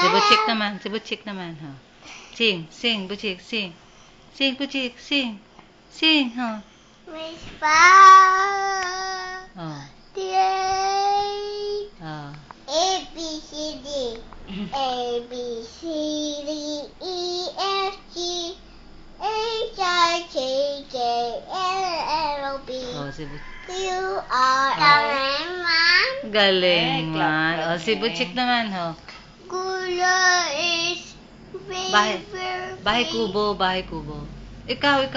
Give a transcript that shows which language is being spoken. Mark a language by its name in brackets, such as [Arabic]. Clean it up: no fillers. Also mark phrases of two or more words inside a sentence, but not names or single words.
[Filipino] Butchik naman. Si Butchik naman, ha. [English] Sing, sing, Butchik, sing. Sing, Butchik, sing. Sing, ha. Miss Pao. Oh. Oh. A, B, C, D. A, B, C, D, E, F, G, H, I, J, K, L, L, B. [Filipino] Oh, si Butchik. [English] Q, R, S, T. [Filipino] Galing man. Oh, si Butchik naman, ho. Gula is Bahay kubo, bahay kubo. Ikaw,